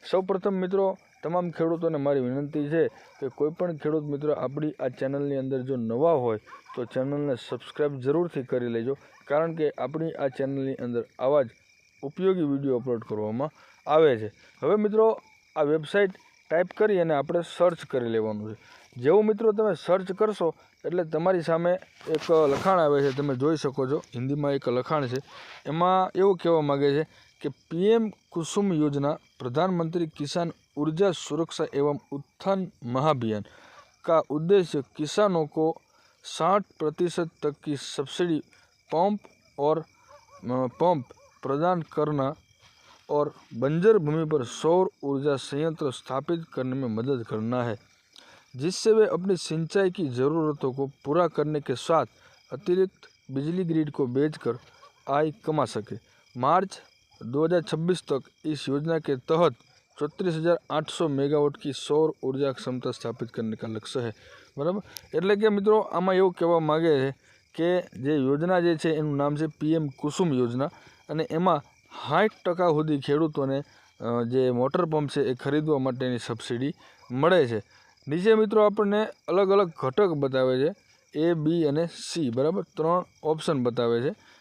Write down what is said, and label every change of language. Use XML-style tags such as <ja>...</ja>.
<gu>સૌપ્રથમ મિત્રો, તમામ ખેડૂતોને મારી વિનંતી છે કે કોઈપણ ખેડૂત મિત્રો આપણી આ ચેનલની અંદર જો નવા હોય તો ચેનલને સબસ્ક્રાઈબ જરૂરથી કરી લેજો, કારણ કે આપણી આ ચેનલની અંદર આવા જ ઉપયોગી વિડીયો અપલોડ કરવામાં આવે છે। હવે મિત્રો, આ વેબસાઇટ ટાઈપ કરી અને આપણે સર્ચ કરી લેવાનું છે। જેવું મિત્રો તમે સર્ચ કરશો એટલે તમારી સામે એક લખાણ આવે છે, તમે જોઈ શકો છો, હિન્દીમાં એક લખાણ છે। એમાં એવું કહેવા માગે છે કે</gu> <hi>PM कुसुम योजना प्रधानमंत्री किसान ऊर्जा सुरक्षा एवं उत्थान महाभियान का उद्देश्य किसानों को 60% तक की सब्सिडी पंप प्रदान करना और बंजर भूमि पर सौर ऊर्जा संयंत्र स्थापित करने में मदद करना है, जिससे वे अपनी सिंचाई की ज़रूरतों को पूरा करने के साथ अतिरिक्त बिजली ग्रिड को बेचकर आय कमा सके। मार्च 2026 तक इस योजना के तहत 34,800 मेगावाट की सौर ऊर्जा क्षमता स्थापित करने का लक्ष्य है बराबर।</hi> <gu>એટલે કે મિત્રો, આમાં એવું કહેવા માગે છે કે જે યોજના જે છે એનું નામ છે PM કુસુમ યોજના અને એમાં 60% સુધી ખેડૂતોને જે મોટર પંપ છે એ ખરીદવા માટેની સબસિડી મળે છે। નીચે મિત્રો આપણને અલગ અલગ ઘટક બતાવે છે, A, B અને C બરાબર, 3 ઓપ્શન બતાવે છે।</gu>